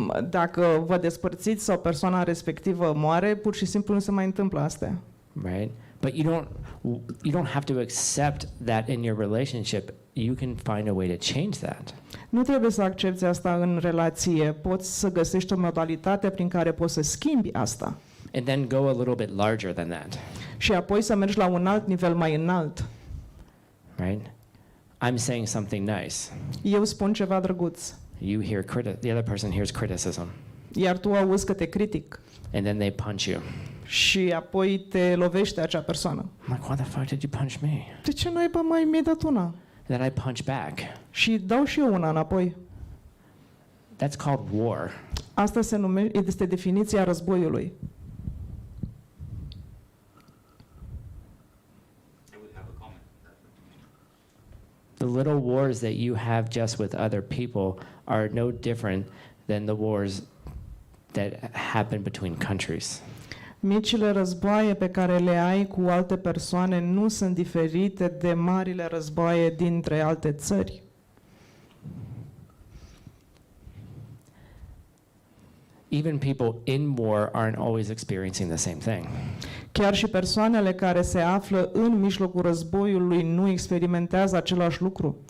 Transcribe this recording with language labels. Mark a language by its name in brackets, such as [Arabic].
[Romanian] Dacă vă despărțiți sau persoana respectivă moare, pur și simplu nu se mai întâmplă astea. [English] Right? But you don't have to accept that in your relationship. You can find a way to change that. [Romanian] Nu trebuie să accepți asta în relație. Poți să găsești o modalitate prin care poți să schimbi asta. [English] And then go a little bit larger than that. [Romanian] Și apoi să mergi la un alt nivel mai înalt. [English] Right? I'm saying something nice. [Romanian] Eu spun ceva drăguț, [English] You hear the other person hears criticism, [Romanian] iar tu auzi că te critic [English] and then they punch you. [Romanian] și apoi te lovește acea persoană. [English] I'm like, why the fuck did you punch me? [Romanian] De ce naiba mai mi-ai dat una? [English] And then I punch back. [Romanian] Și dau și eu una înapoi. [English] That's called war. [Romanian] Asta se numește, este definiția războiului. [English] I would have a comment. The little wars that you have just with other people are no different than the wars that happen between countries. [Romanian] Micile războaie pe care le ai cu alte persoane nu sunt diferite de marile războaie dintre alte țări. [English] Even people in war aren't always experiencing the same thing. [Romanian] Chiar și persoanele care se află în mijlocul războiului nu experimentează același lucru.